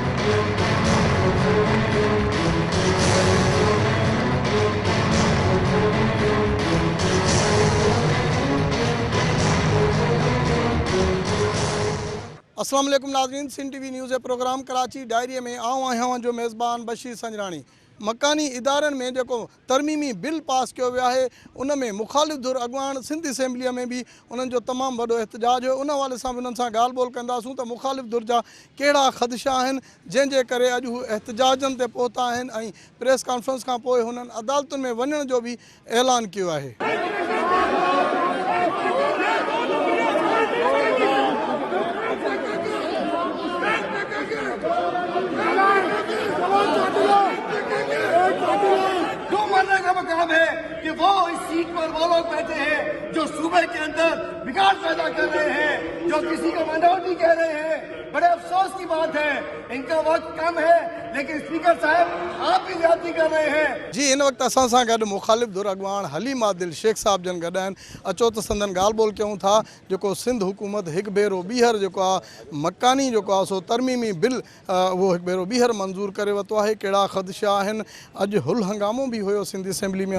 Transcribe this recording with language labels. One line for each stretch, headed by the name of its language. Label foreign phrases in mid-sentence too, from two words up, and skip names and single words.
Sindhi: अस्सलाम वालेकुम नाज़रीन, सिंध टीवी न्यूज़ प्रोग्राम कराची डायरी में आऊँ आहियां जो मेज़बान बशीर संजरानी। मकानी इदारनि में जो तरमीमी बिल पास किया वियो है उन में मुखालिफ़ धुर अॻुवान सिंध असेंबली में भी उन्हनि जो तमामु वॾो एहतजाज हो। उन हवाले सां उन्हनि सां ॻाल्हि ॿोल कंदासूं त मुखालिफ़ धुर जा कहिड़ा ख़दशा आहिनि जंहिंजे करे अॼु हू एहतजाजनि ते पहुता आहिनि ऐं
English: press conference
Sindhi: खां पोइ हुननि अदालतुनि में वञण जो भी ऐलान कियो आहे।
Urdu: کام ہے کہ وہ اس سیٹ پر وہ لوگ بیٹھے ہیں جو صوبے کے اندر بگاڑ پیدا کر رہے ہیں، جو کسی کو مائنارٹی کہہ رہے ہیں. بڑے افسوس کی بات ہے، ان کا وقت کم ہے، لیکن اسپیکر صاحب آپ بھی زیادتی کر رہے ہیں.
Sindhi: जी इन वक्त असां सां गॾु मुखालिफ़ धुर अॻुवान हलीम आदिल शेख साहब जन गॾु आहिनि। अचो त संदन ॻाल्हि ॿोल कयूं था। जेको सिंध हुकूमत हिकु भेरो ॿीहर जेको आहे मकानी जेको आहे सो तरमीमी बिल उहो हिकु भेरो ॿीहर मंज़ूर करे वरितो आहे। कहिड़ा ख़दशा आहिनि, अॼु हुल हंगामो भी हुयो सिंध असेंबली में।